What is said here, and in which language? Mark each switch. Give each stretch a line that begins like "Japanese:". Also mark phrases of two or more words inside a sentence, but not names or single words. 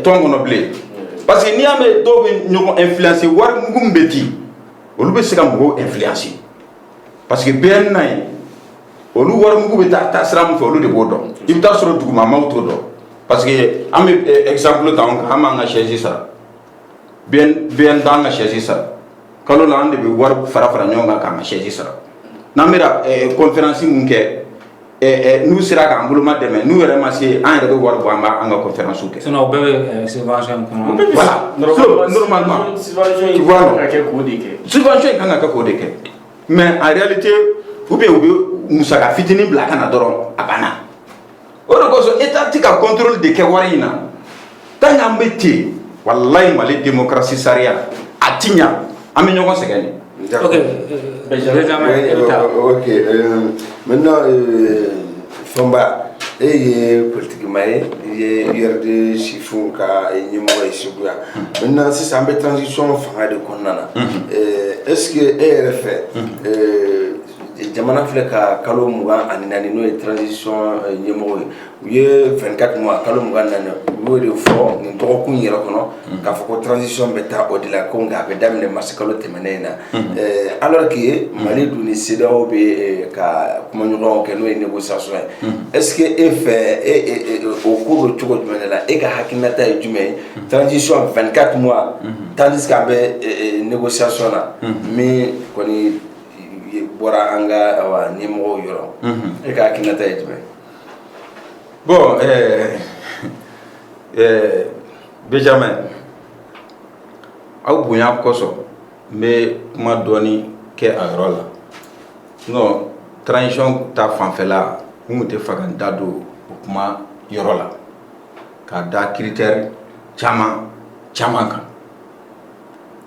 Bambara: tɔn kɔnɔ bilen
French: parce que
Bambara: n'i y'a mɛn dɔw bɛ ɲɔgɔn influencer wari mugu min bɛ di olu bɛ se ka mɔgɔw influencer
French: parce que
Bambara: BN na ye olu wari mugu bɛ taa sira min fɛ olu de b'o dɔn i bɛ taa sɔrɔ dugumamaw t'o dɔn
French: parce que
Bambara: an bɛ exemple ta an kan an b'an ka chaise sara BN t'an ka chaise sara kalo la an de bɛ wari fara ɲɔgɔn kan k'an ka chaise sara n'an bɛna conférence mun kɛ n'u sera k'an bolo ma dɛmɛ n'u yɛrɛ ma se an yɛrɛ bɛ wari bɔ an b'an ka conférence kɛ. sinon o bɛɛ bɛ subvention kɔnɔ.
French: voilà normalement
Bambara: subvention in kan ka kɛ k'o de kɛ. subvention in kan ka kɛ k'o de kɛ
French: mais en réalité ou bien
Bambara: u bɛ musaka fitinin bila ka na dɔrɔn a banna o de kosɔn état tɛ ka contrôle de kɛ wari in na
French: tant que
Bambara: an bɛ ten walayi Mali démocratie sariya a ti ɲa an bɛ ɲɔgɔn sɛgɛn de. ok
French: ok maintenant
Bambara: Fomba e ye politiquement ye URD Chifun ka ɲɛmɔgɔ ye Segu yan maintenant sisan an bɛ transition fanga de kɔnɔna na
French: est ce que
Bambara: e yɛrɛ fɛ jamana filɛ ka kalo 24 n'o ye transition ɲɛmɔgɔ ye u ye 24 mois kalo 24 u y'o de fɔ nin dɔgɔkun yɛrɛ kɔnɔ k'a fɔ ko transition bɛ taa o de la ko nka a bɛ daminɛ mars kalo tɛmɛnen na
French: alors que
Bambara: Mali dun ni CEDEAO bɛ ka kumaɲɔgɔnw kɛ n'o ye négociation ye
French: est ce que
Bambara: e fɛ o ko bɛ cogo jumɛn de la e ka hakilinata ye jumɛn ye transition
French: 24 mois tandis que
Bambara: an bɛ négociation na min kɔni bɔra an ka ɲɛmɔgɔw yɔrɔ e ka hakilinata ye jumɛn. bon Benjamin aw bonya kosɔn n bɛ kuma dɔɔni kɛ a yɔrɔ la non transition ta fanfɛla n tun tɛ fɛ ka n da don o kuma yɔrɔ la k'a da critère caman kan e